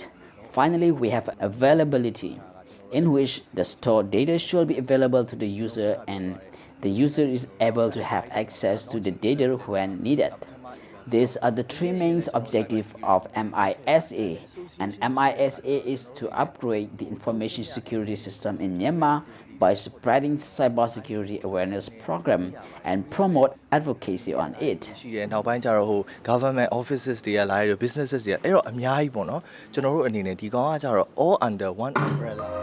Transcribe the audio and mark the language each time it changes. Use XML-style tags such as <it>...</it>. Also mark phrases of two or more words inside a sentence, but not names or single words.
<en>Finally, we have availability, in which the stored data should be available to the user and the user is able to have access to the data when needed. These are the three main objectives of MISA, and MISA is to upgrade the information security system in Myanmar by spreading cybersecurity awareness program and promote advocacy on it.</en> <my>ရှိတယ်နောက်ပိုင်းကျတော့ဟို</my> <en>government offices</en> <my>တွေကလာရ businesses တွေအဲ့တော့အများကြီးပေါ့နော်ကျွန်တော်တို့အနေနဲ့ဒီကောင်ကကျတော့</my> <en>all under one umbrella.</en>